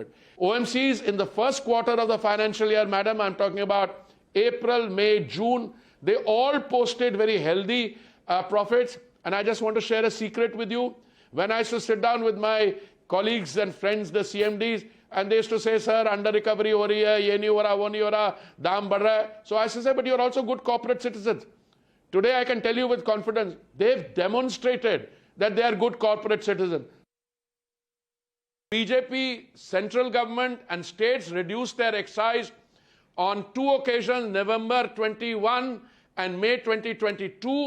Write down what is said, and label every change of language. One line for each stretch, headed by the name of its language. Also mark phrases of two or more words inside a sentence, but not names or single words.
English: OMCs in the first quarter of the financial year, madam, I'm talking about April, May, June, they all posted very healthy profits. And I just want to share a secret with you. When I used to sit down with my colleagues and friends, the CMDs, and they used to say, sir, under recovery
Hindi: हो रही है, ये नहीं हो रहा, वो नहीं हो रहा, दाम बढ़ रहा है.
English: So I used to say, but you're also good corporate citizens. Today I can tell you with confidence, they've demonstrated that they are good corporate citizens. BJP, central government and states reduced their excise on two occasions, November 21 and May 2022.